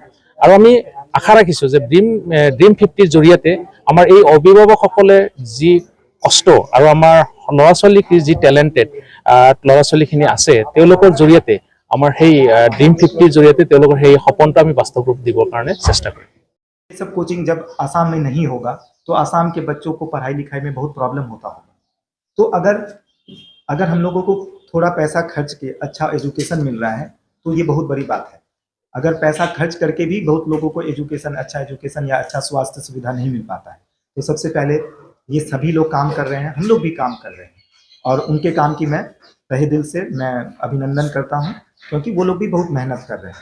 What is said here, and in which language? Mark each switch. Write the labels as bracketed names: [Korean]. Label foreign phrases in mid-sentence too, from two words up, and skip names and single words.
[Assamese] আৰু আমি আশা ৰাখিছোঁ যে ড্ৰিম 50ৰ জৰিয়তে আমাৰ এই অভিভাৱকসকলে যি কষ্ট আৰু আমাৰ ল'ৰা ছোৱালী যি টেলেণ্টেড ল'ৰা ছোৱালীখিনি আছে, তেওঁলোকৰ জৰিয়তে আমাৰ সেই ড্ৰিম 50ৰ জৰিয়তে তেওঁলোকৰ সেই সপোনটো আমি বাস্তৱ ৰূপ দিবৰ কাৰণে চেষ্টা কৰিম। [Hindi] ये सब कोचिंग जब आसाम में नहीं होगा तो आसाम के बच्चों को पढ़ाई लिखाई में बहुत प्रॉब्लम होता होगा। तो अगर हम लोगों को थोड़ा पैसा खर्च के अच्छा एजुकेशन मिल रहा है तो ये बहुत बड़ी बात है। अगर पैसा खर्च करके भी बहुत लोगों को अच्छा एजुकेशन या अच्छा स्वास्थ्य सुविधा नहीं मिल पाता है, तो सबसे पहले ये सभी लोग काम कर रहे हैं, हम लोग भी काम कर रहे हैं, और उनके काम की मैं तहे दिल से मैं अभिनंदन करता हूँ, क्योंकि वो लोग भी बहुत मेहनत कर रहे हैं।